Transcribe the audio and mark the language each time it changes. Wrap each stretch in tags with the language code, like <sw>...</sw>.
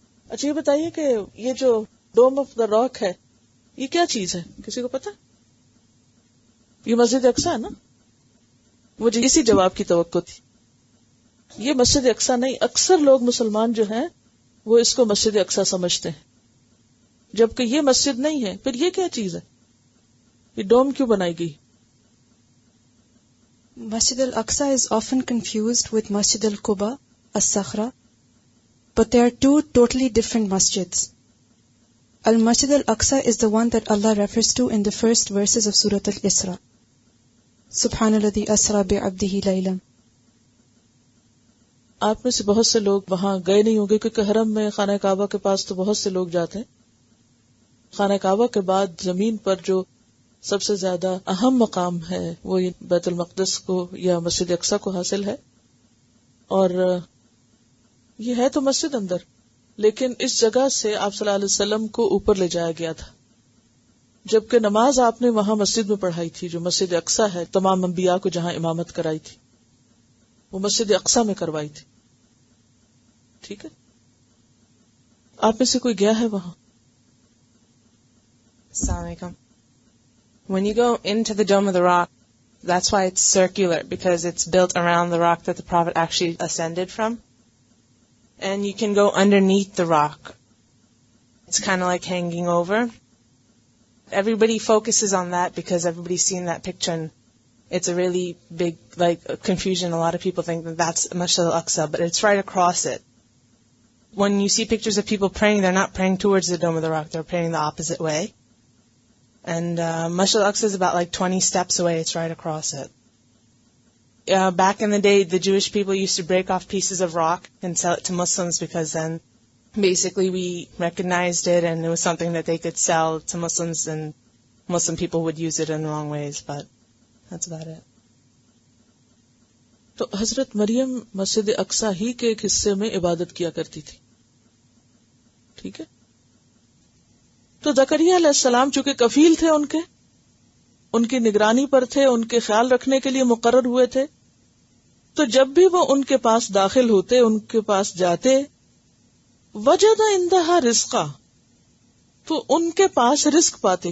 <ur>اچھا یہ بتائیے کہ یہ جو ڈوم آف دا راک ہے یہ کیا چیز ہے؟ کسی کو پتا؟ یہ مسجد اقصی ہے نا؟ مجھے اسی جواب کی توقع تھی. یہ مسجد اقصی نہیں. اکثر لوگ مسلمان جو ہیں وہ اس کو مسجد اقصی سمجھتے ہیں، جبکہ یہ مسجد نہیں ہے. پھر یہ کیا چیز ہے؟ یہ ڈوم کیوں بنائی گئی؟</ur> <en>Masjid al-Aqsa is often confused with Masjid al-Quba, as-Sakhra, but they are two totally different masjids. Al-Masjid al-Aqsa is the one that Allah refers to in the first verses of Surah Al-Isra.</en> <ar>Subhanalladhi asra bi'abdihi laylan.</ar> <ur>آپ میں سے بہت سے لوگ وہاں گئے نہیں ہوں گے کیونکہ حرم میں خانہ کعبہ کے پاس تو بہت سے لوگ جاتے ہیں. خانہ کعبہ کے بعد زمین پر جو سب سے زیادہ اہم مقام ہے وہ بیت المقدس کو یا مسجد اقصی کو حاصل ہے. اور یہ ہے تو مسجد اندر، لیکن اس جگہ سے آپ صلی اللہ علیہ وسلم کو اوپر لے جایا گیا تھا، جبکہ نماز آپ نے وہاں مسجد میں پڑھائی تھی جو مسجد اقصی ہے. تمام انبیاء کو جہاں امامت کرائی تھی وہ مسجد اقصی میں کروائی تھی. ٹھیک ہے. آپ میں سے کوئی گیا ہے وہاں؟</ur> <ar>السلام علیکم.</ar> <en>When you go into the Dome of the Rock, that's why it's circular, because it's built around the rock that the Prophet actually ascended from. And you can go underneath the rock. It's kind of like hanging over. Everybody focuses on that because everybody's seen that picture, and it's a really big, confusion. A lot of people think that that's Masjid al-Aqsa, but it's right across it. When you see pictures of people praying, they're not praying towards the Dome of the Rock, they're praying the opposite way. And Masjid al-Aqsa is about 20 steps away. It's right across it. Back in the day, the Jewish people used to break off pieces of rock and sell it to Muslims because then basically we recognized it and it was something that they could sell to Muslims and Muslim people would use it in the wrong ways, but that's about it.</en> <ur>تو حضرت مریم مسجد اقصی ہی کے ایک حصے میں عبادت کیا کرتی تھی. ٹھیک ہے. تو زکریا علیہ السلام چونکہ کفیل تھے ان کی نگرانی پر تھے، ان کے خیال رکھنے کے لیے مقرر ہوئے تھے، تو جب بھی وہ ان کے پاس داخل ہوتے، ان کے پاس جاتے،</ur> <ar>وجد عندہا رزقا،</ar> <ur>تو ان کے پاس رزق پاتے.</ur>